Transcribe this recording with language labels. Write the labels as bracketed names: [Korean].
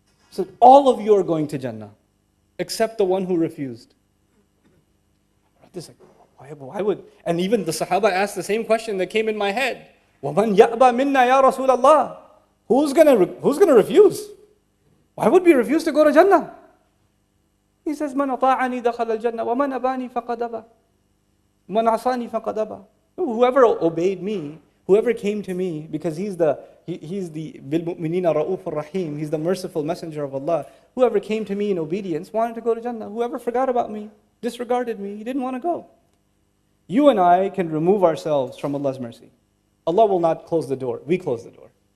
[English] He said, all of you are going to Jannah, except the one who refused. This like, why would? And even the Sahaba asked the same question that came in my head. [Arabic] وَمَنْ يَأْبَى مِنَّا يَا رَسُولَ اللَّهِ. [English] Who's gonna refuse? Why would we refuse to go to Jannah? He says, [Arabic] مَنْ أَطَاعَنِي دَخَلَ الْجَنَّةِ وَمَنْ أَبَانِي فَقَدْ أَبَى مَنْ عَصَانِي فَقَدْ أَبَى. [English] Whoever obeyed me, whoever came to me, because he's the [Arabic] بِالْمُؤْمِنِينَ رَؤُوفٌ رَحِيمٌ, [English] He's the merciful messenger of Allah. Whoever came to me in obedience wanted to go to Jannah. Whoever forgot about me, disregarded me, he didn't want to go. You and I can remove ourselves from Allah's mercy. Allah will not close the door. We close the door.